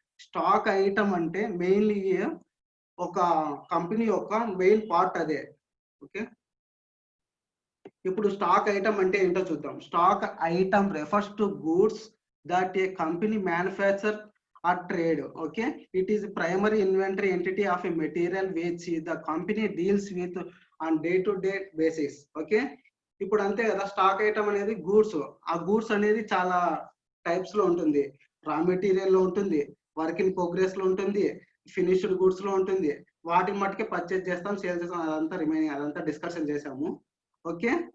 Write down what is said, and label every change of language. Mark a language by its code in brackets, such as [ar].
[te] Stock item అంటే mainly ఒక company యొక్క మెయిన్ పార్ట్ అదే. ఓకే. ఇప్పుడు స్టాక్ ఐటమ్ అంటే ఏంటో చూద్దాం. [en] Stock item refers to goods that a company manufacture or trade. Okay. It is primary inventory entity of a material which the company deals with on day to day basis. Okay. [te] ఇప్పుడు అంతే కదా, stock item అనేది goods. ఆ goods అనేది చాలా types లో ఉంటుంది. Raw material లో ఉంటుంది, వర్క్ ఇన్ ప్రోగ్రెస్ లో ఉంటుంది, ఫినిష్డ్ గూడ్స్ లో ఉంటుంది. వాటిని మట్టుకే పర్చేజ్ చేస్తాం, సేల్ చేస్తాం. అదంతా డిస్కషన్ చేసాము. ఓకే.